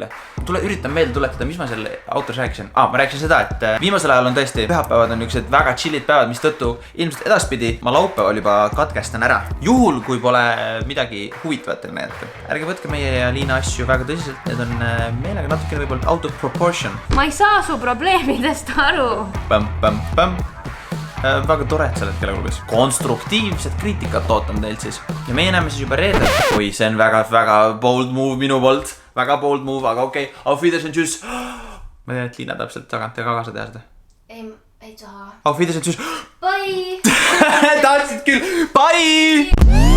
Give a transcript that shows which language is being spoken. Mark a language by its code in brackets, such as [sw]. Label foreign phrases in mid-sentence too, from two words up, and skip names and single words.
[et] Üritan meelde tuletada, mis ma selle outros rääkisin. Ma rääkisin seda, et viimasel ajal on tõesti pühapäevad on niisugused väga chillid päevad, mis tõttu ilmselt edaspidi ma laupäeval juba katkestan ära. Juhul, kui pole midagi huvitavat teile näidata. Ärge võtke meie ja Liina asju väga tõsiselt, need on meelega natukene võib-olla [en] out of proportion. [et] Ma ei saa su probleemidest aru. Väga tore, et sa oled kelle kulges. Konstruktiivset kriitikat ootan teilt siis. Ja meie näeme siis juba reedel. Oi, see on väga [en] bold move [et] minu poolt. Väga [en] bold move, [et] aga okei. [de] Auf Wiedersehen, tschüss. [et] Ma tean, et Liina täpselt tagant ja kagasa teha seda. Ei taha. [de] Auf Wiedersehen, tschüss. [et] Bye! Tahtsid küll. Bye!